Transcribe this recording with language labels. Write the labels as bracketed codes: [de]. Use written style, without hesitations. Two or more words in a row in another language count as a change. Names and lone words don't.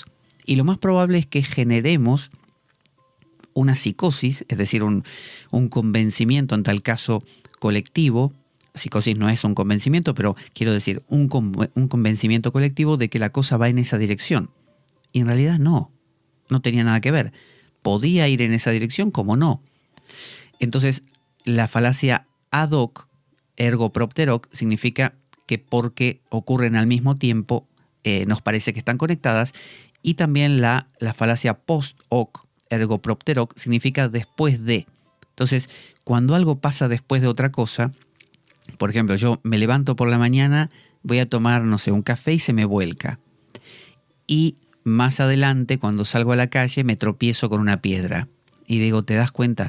[es] Y lo más probable es que generemos una psicosis, es decir, un convencimiento en tal caso colectivo. Psicosis no es un convencimiento, pero quiero decir un convencimiento colectivo de que la cosa va en esa dirección. Y en realidad no tenía nada que ver. Podía ir en esa dirección, como no. Entonces, la falacia [la] ad hoc, ergo propter hoc, [es] significa que porque ocurren al mismo tiempo nos parece que están conectadas. Y también la falacia [la] post hoc, ergo propter hoc, [es] significa después de. Entonces, cuando algo pasa después de otra cosa, por ejemplo, yo me levanto por la mañana, voy a tomar, no sé, un café y se me vuelca. Y más adelante, cuando salgo a la calle, me tropiezo con una piedra. Y digo, ¿te das cuenta?